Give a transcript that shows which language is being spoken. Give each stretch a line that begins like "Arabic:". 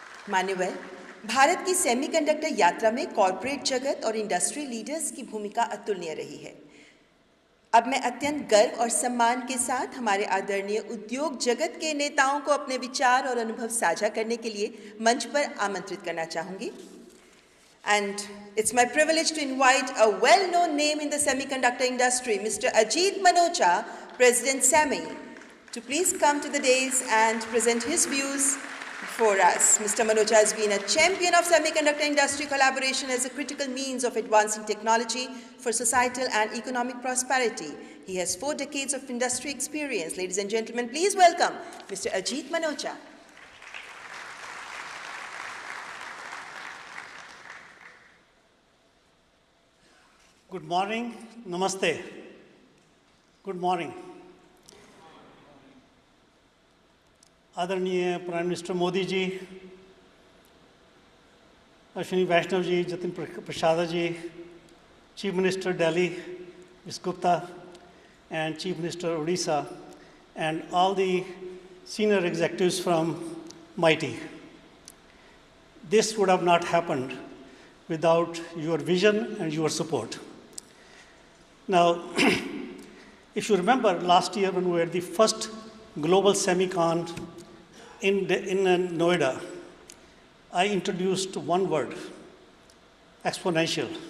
Hindi: मान्यवर, भारत की सेमीकंडक्टर यात्रा में कॉरपोरेट जगत और इंडस्ट्री लीडर्स की भूमिका अतुलनीय रही है। अब मैं अत्यंत गर्व और सम्मान के साथ हमारे आदरणीय उद्योग जगत के नेताओं को अपने विचार और अनुभव साझा करने के लिए मंच पर आमंत्रित करना चाहूँगी।
English: And it's my privilege to invite a well-known name in the semiconductor industry, Mr. Ajit Manocha, President SEMI, to please come to the dais and present his views for us. Mr. Manocha has been a champion of semiconductor industry collaboration as a critical means of advancing technology for societal and economic prosperity. He has 4 decades of industry experience. Ladies and gentlemen, please welcome Mr. Ajit Manocha. Good morning, namaste. Good morning.
Hindi: आदरणीय prime minister Modi ji, Ashwini Vaishnav ji, Jatin Prasad ji, chief minister Delhi, Ms.
English: Gupta, and Chief Minister Odisha, and all the senior executives from MITI. This would have not happened without your vision and your support. Now, if you remember last year when we were the first global Semicon in Noida, I introduced one word, exponential.